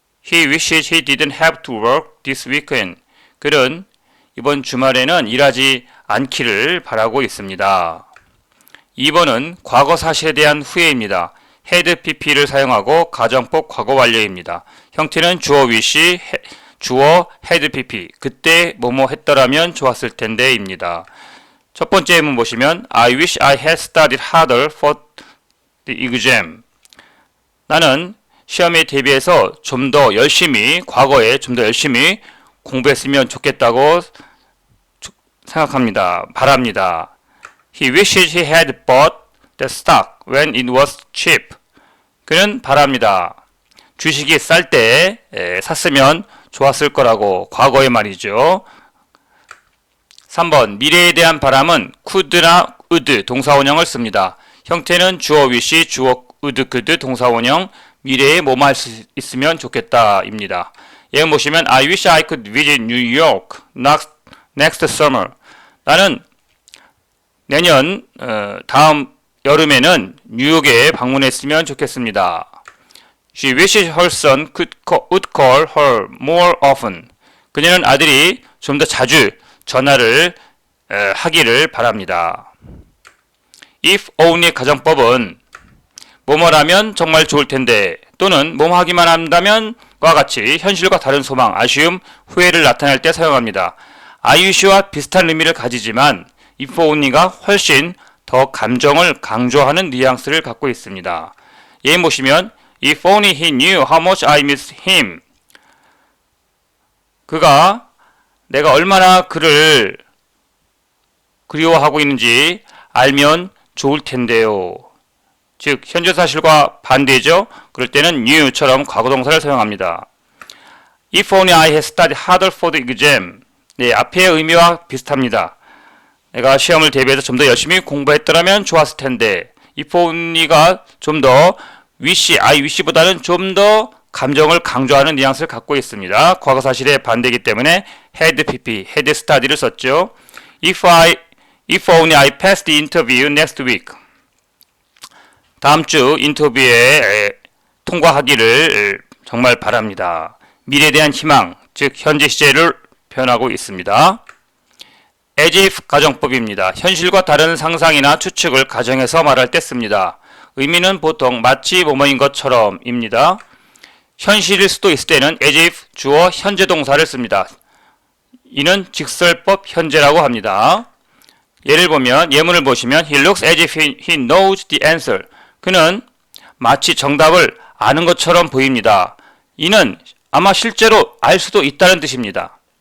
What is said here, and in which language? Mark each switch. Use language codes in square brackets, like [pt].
[en] He wishes he didn't have to work this weekend. [ko] 그는 이번 주말에는 일하지 않기를 바라고 있습니다. 2번은 과거 사실에 대한 후회입니다. had pp를 사용하고 가정법 과거 완료입니다. 형태는 주어 wish, 주어 had pp. 그때 뭐뭐 했더라면 좋았을 텐데 입니다. 첫 번째 예문 보시면 [en] I wish I had studied harder for the exam. [ko] 나는 시험에 대비해서 좀 더 열심히, 과거에 좀 더 열심히 공부했으면 좋겠다고 생각합니다. 바랍니다. [en] He wishes he had bought the stock when it was cheap. [ko] 그는 바랍니다. 주식이 쌀 때 샀으면 좋았을 거라고, 과거의 말이죠. 3번 미래에 대한 바람은 could나 would 동사원형을 씁니다. 형태는 주어 wish, 주어 would, could 동사원형, 미래에 뭐뭐 할 수 있으면 좋겠다 입니다. 예문 보시면 [en] I wish I could visit New York next summer. [ko] 나는 내년 다음 여름에는 뉴욕에 방문했으면 좋겠습니다. [en] She wishes her son would call her more often. [ko] 그녀는 아들이 좀 더 자주 전화를 하기를 바랍니다. If only 가정법은 뭐뭐라면 정말 좋을 텐데 또는 뭐뭐 하기만 한다면과 같이 현실과 다른 소망, 아쉬움, 후회를 나타낼 때 사용합니다. I wish와 비슷한 의미를 가지지만 if only가 훨씬 더 감정을 강조하는 뉘앙스를 갖고 있습니다. 예문 보시면 [en] If only he knew how much I miss him. [ko] 그가 내가 얼마나 그를 그리워하고 있는지 알면 좋을 텐데요. 즉 현재 사실과 반대죠. 그럴 때는 knew처럼 과거동사를 사용합니다. [en] If only I had studied harder for the exam. [ko] 네, 앞의 의미와 비슷합니다. 내가 시험을 대비해서 좀 더 열심히 공부했더라면 좋았을 텐데 if only가 좀 더 wish, I wish보다는 좀 더 감정을 강조하는 뉘앙스를 갖고 있습니다. 과거 사실의 반대이기 때문에 had pp, had study를 썼죠. [en] If only I passed the interview next week. [ko] 다음 주 인터뷰에 통과하기를 정말 바랍니다. 미래에 대한 희망, 즉 현재 시제를 표현하고 있습니다. as if 가정법입니다. 현실과 다른 상상이나 추측을 가정해서 말할 때 씁니다. 의미는 보통 마치 뭐뭐인 것처럼입니다. 현실일 수도 있을 때는 as if 주어 현재 동사를 씁니다. 이는 직설법 현재라고 합니다. 예를 보면 예문을 보시면 [en] He looks as if he knows the answer. [ko] 그는 마치 정답을 아는 것처럼 보입니다. 이는 아마 실제로 알 수도 있다는 뜻입니다.